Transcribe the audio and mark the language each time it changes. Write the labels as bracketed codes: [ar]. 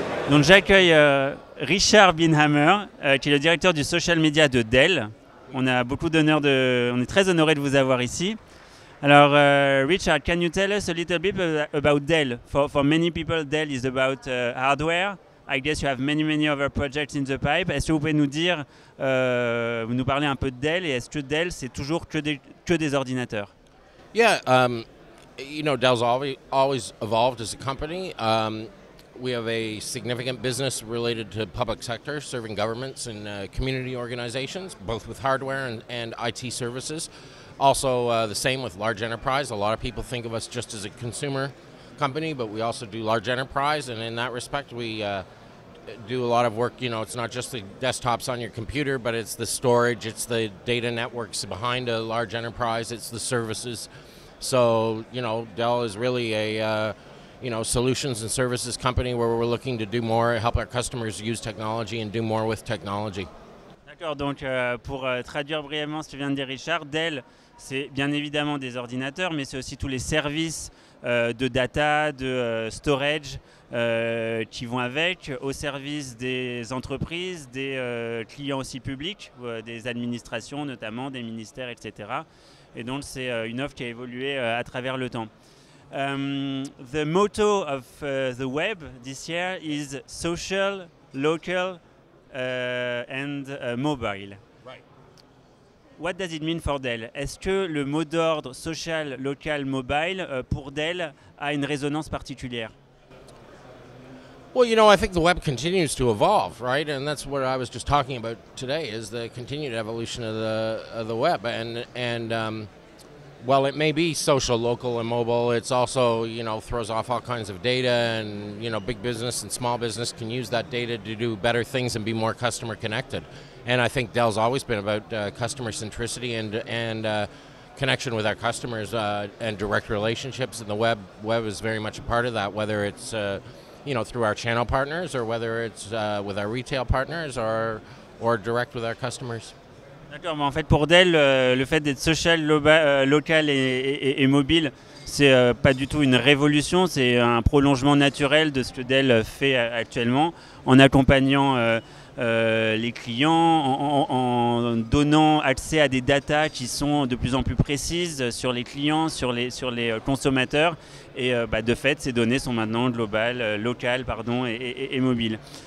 [fr] Donc j'accueille Richard Binhammer, qui est le directeur du social media de Dell. On a beaucoup d'honneur on est très honoré de vous avoir ici. Alors [en] Richard, can you tell us a little bit about Dell? For many people, Dell is about hardware. I guess you have many other projects in the pipe. [fr] Est-ce que vous pouvez nous dire, nous parler un peu de Dell, et est-ce que Dell c'est toujours que des ordinateurs? [en] Yeah, you know, Dell's always evolved as a company. We have a significant business related to public sector, serving governments and community organizations, both with hardware and IT services. Also the same with large enterprise. A lot of people think of us just as a consumer company, but we also do large enterprise, and in that respect we do a lot of work. You know, it's not just the desktops on your computer, but it's the storage, it's the data networks behind a large enterprise, it's the services. So, you know, Dell is really a solutions and services company where we're looking to do more, help our customers use technology and do more with technology. [fr] D'accord, donc pour traduire brièvement ce que vient de dire Richard, Dell, c'est bien évidemment des ordinateurs, mais c'est aussi tous les services de data, de storage qui vont avec, au service des entreprises, des clients aussi publics, des administrations notamment, des ministères, etc. Et donc c'est une offre qui a évolué à travers le temps. [en] The motto of the web this year is social, local and mobile. Right. What does it mean for Dell? [fr] Est-ce que le mot d'ordre social, local, mobile pour Dell a une résonance particulière? [en] Well, you know, I think the web continues to evolve, right? And that's what I was just talking about today, is the continued evolution of the web. And well, it may be social, local, and mobile. It's also, you know, throws off all kinds of data, and, you know, big business and small business can use that data to do better things and be more customer connected. And I think Dell's always been about customer centricity and connection with our customers and direct relationships. And the web is very much a part of that, whether it's, you know, through our channel partners, or whether it's with our retail partners, or direct with our customers. [fr] D'accord, mais en fait pour Dell, le fait d'être social, local et mobile, c'est pas du tout une révolution, c'est un prolongement naturel de ce que Dell fait actuellement, en accompagnant les clients, en donnant accès à des datas qui sont de plus en plus précises sur les clients, sur les consommateurs, et de fait ces données sont maintenant locales et mobiles.